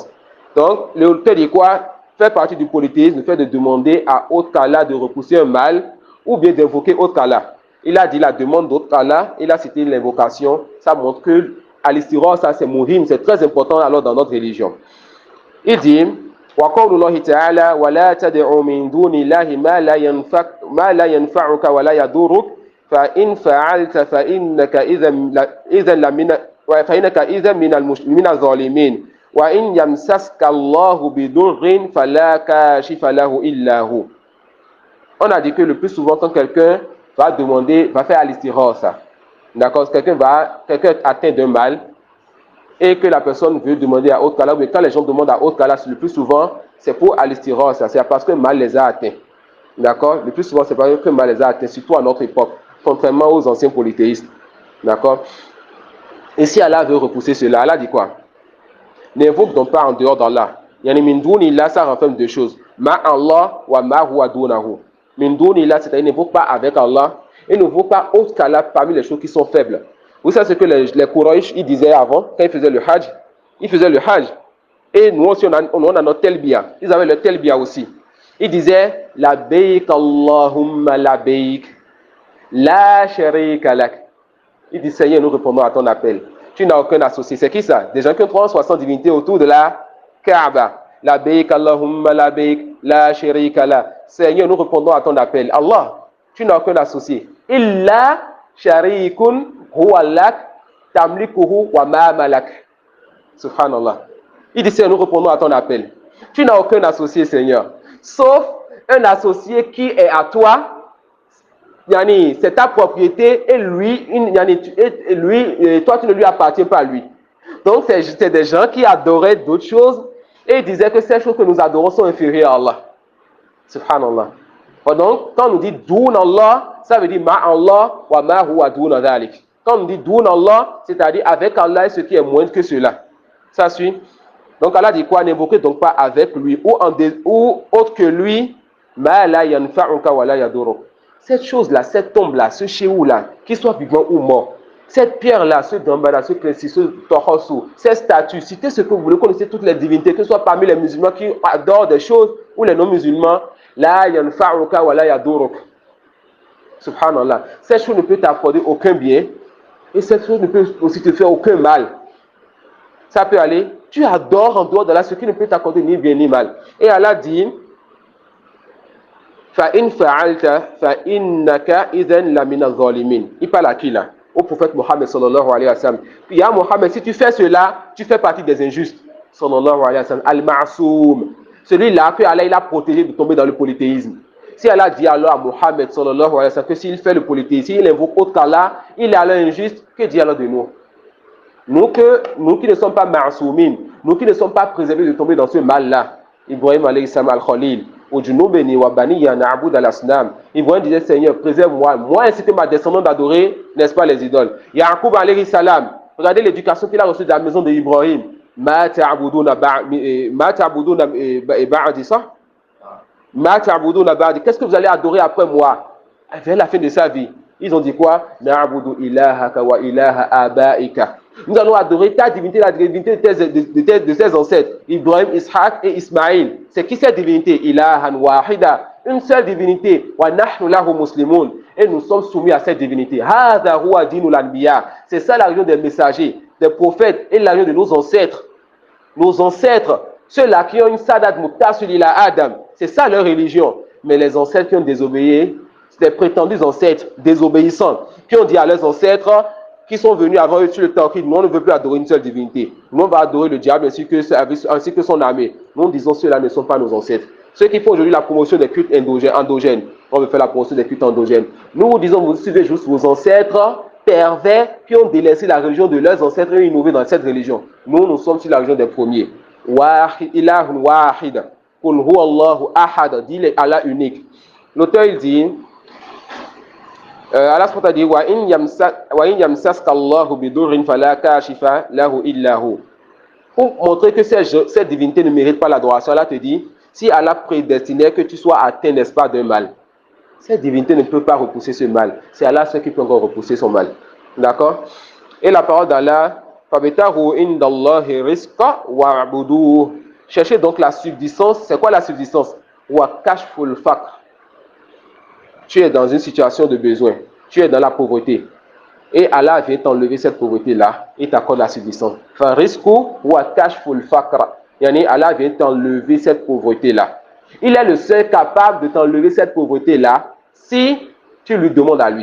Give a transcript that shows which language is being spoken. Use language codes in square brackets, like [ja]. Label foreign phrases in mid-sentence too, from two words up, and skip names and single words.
[fr] Donc, l'auteur dit quoi? Fait partie du polythéisme, le fait de demander à autre qu'Allah de repousser un mal ou bien d'invoquer autre qu'Allah. Il a dit la demande d'autre qu'Allah, il a cité l'invocation. Ça montre que al-istira, ça c'est muhim, c'est très important alors dans notre religion. Il dit, [ar] وقول الله تعالى ولا تدع من دون الله ما لا ينفعك ولا يضرك فإن فعلت فإنك إذا من الظالمين وإن يمسسك الله بضر فلا كاشف له إلا هو. [fr] On a dit que le plus souvent quand quelqu'un va demander, va faire al-istira, d'accord, quelqu'un atteint d'un mal et que la personne veut demander à autre qu'Allah, mais quand les gens demandent à autre qu'Allah, le plus souvent, c'est pour al-istira, c'est parce que mal les a atteints. D'accord? Le plus souvent, c'est parce que mal les a atteints, surtout à notre époque, contrairement aux anciens polythéistes. D'accord? Et si Allah veut repousser cela, Allah dit quoi? N'invoque donc pas en dehors d'Allah. [ar] يعني من دون الله, [fr] ça renferme deux choses. [ar] مع الله وما هو دونه. من دون الله, [fr] c'est-à-dire n'invoque pas avec Allah et n'invoque pas autre qu'Allah parmi les choses qui sont faibles. Vous savez ce que les Quraysh ils disaient avant, quand ils faisaient le Hajj? Ils faisaient le Hajj. Et nous aussi, on a notre Telbiya. Ils avaient le Telbiya aussi. Ils disaient, [ar] لبيك اللهم لبيك لا شريك لك. [fr] Ils disent, Seigneur, nous répondons à ton appel. Tu n'as aucun associé. C'est qui ça? Des gens qui ont 360 divinités autour de la Kaaba. [ar] لبيك اللهم لبيك لا شريك لك. [fr] Seigneur, nous répondons à ton appel. Allah, tu n'as aucun associé. [ar] إلا شريكا هو لك تملكه وما ملك. [fr] Subhanallah. Il dit, Seigneur, nous répondons à ton appel. Tu n'as aucun associé, Seigneur. Sauf un associé qui est à toi. Yani, c'est ta propriété et lui, toi, tu ne lui appartiens pas à lui. Donc, c'est des gens qui adoraient d'autres choses et ils disaient que ces choses que nous adorons sont inférieures à Allah. Subhanallah. Donc, quand on nous dit [ar] دون الله, [fr] ça veut dire [ar] مع الله وما هو دون ذلك. [fr] Quand on nous dit [ar] دون الله, [fr] c'est-à-dire avec Allah et ce qui est moins que cela. Ça suit. Donc, Allah dit quoi? N'invoquez donc pas avec lui ou autre que lui, [ar] ما لا ينفعك ولا يضرك. [fr] Cette chose-là, cette tombe-là, ce chéou-là, qu'il soit vivant ou mort, cette pierre-là, ce damba-là, ce clécy, ce tohosu, ces statues, citez ce que vous voulez, connaissez toutes les divinités, que ce soit parmi les musulmans qui adorent des choses ou les non-musulmans, [ar] لا ينفعك ولا يضرك. [fr] Subhanallah. Cette chose ne peut t'accorder aucun bien et cette chose ne peut aussi te faire aucun mal. Ça peut aller. Tu adores en dehors de là ce qui ne peut t'accorder ni bien ni mal. Et Allah dit [ar] فَإِنْ فَعَلْتَ فَإِنَّكَ إِذًا لَمِنَ الظَّالِمِينَ. [fr] Il parle à qui là? Au prophète Mohammed [ar] صلى الله عليه وسلم. [fr] Puis ya Mohammed, si tu fais cela, tu fais partie des injustes. [ar] صلى الله عليه وسلم. [fr] Al-Ma'soum. Celui-là que Allah il a protégé de tomber dans le polythéisme. Si Allah dit alors à Mohammed [ar] صلى الله عليه وسلم [fr] que s'il fait le polythéisme, s'il invoque autre qu'Allah, il est alors injuste, que dit Allah de nous? Nous qui ne sommes pas ma'soumines, nous qui ne sommes pas préservés de tomber dans ce mal-là. Ibrahim [ar] عليه السلام الخليل. [fr] Ibrahim disait Seigneur, préserve-moi, moi ainsi que ma descendante d'adorer, n'est-ce pas, les idoles. Yaqub [ar] عليه السلام, [fr] regardez l'éducation qu'il a reçue de la maison d'Ibrahim. [ar] ما تعبدون بعدي ça? ما تعبدون بعدي. [fr] Qu'est-ce que vous allez adorer après moi? Vers la fin de sa vie, ils ont dit quoi? [ar] نعبد إلهك وإله آبائك. [fr] Nous allons adorer ta divinité, la divinité de tes ancêtres, Ibrahim, Ishaq et Ismaïl. C'est qui cette divinité? [ar] إلها واحدا, [fr] une seule divinité. [ar] ونحن له مسلمون. [fr] Et nous sommes soumis à cette divinité. [ar] هذا هو دين الأنبياء. [fr] C'est ça la religion des messagers, des prophètes et la religion de nos ancêtres. Nos ancêtres, ceux-là qui ont une [ar] سند متصل إلى آدم, [fr] c'est ça leur religion. Mais les ancêtres qui ont désobéi, c'est des prétendus ancêtres désobéissants, qui ont dit à leurs ancêtres, qui sont venus avant eux sur le tawhid, nous on ne veut plus adorer une seule divinité. Nous on va adorer le diable ainsi que son armée. Nous disons ceux-là ne sont pas nos ancêtres. Ceux qui font aujourd'hui la promotion des cultes endogènes, on veut faire la promotion des cultes endogènes. Nous disons, vous suivez juste vos ancêtres pervers qui ont délaissé la religion de leurs ancêtres et innové dans cette religion. Nous sommes sur la religion des premiers. [ar] إله واحد قل هو الله أحد. [fr] Dit Allah unique. L'auteur il dit Allah SWT dit [ar] وإن يمسسك الله بضر فلا كاشف له إلا هو. [fr] Pour montrer que cette divinité ne mérite pas l'adoration, Allah te dit si Allah prédestinait que tu sois atteint, n'est-ce pas, d'un mal, cette divinité ne peut pas repousser ce mal. C'est Allah seul qui peut encore repousser son mal. D'accord? Et la parole d'Allah, [ar] فابتغوا عند الله الرزق واعبدوه. [fr] Cherchez donc la subsistance. C'est quoi la subsistance? [ar] وكشف الفقر. [fr] Tu es dans une situation de besoin, tu es dans la pauvreté. Et Allah vient t'enlever cette pauvreté-là et t'accorde la subsistance. Allah vient t'enlever cette pauvreté-là. Il est le seul capable de t'enlever cette pauvreté-là si tu lui demandes à lui.